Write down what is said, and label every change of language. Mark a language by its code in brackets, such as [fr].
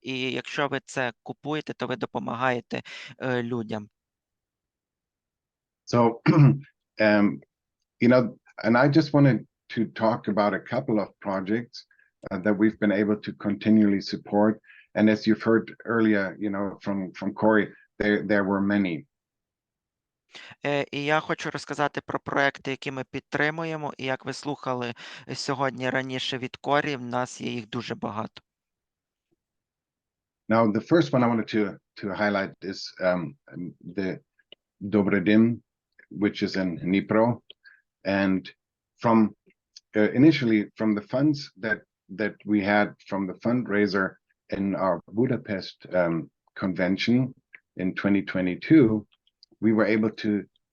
[uk] І якщо ви це купуєте, то ви допомагаєте людям. [en] So, and I just wanted to talk about a couple of projects that we've been able to continually support. And as you've heard earlier, from Corey, there were many. [uk] І я хочу розказати про проекти, які ми підтримуємо. І як ви слухали сьогодні раніше від Корі, в нас є їх дуже багато. [en] Now, the first one I wanted to highlight is the Dobre Dim, which is in Dnipro. And from initially from the funds that we had from the fundraiser in our Budapest convention in 2022, we were able to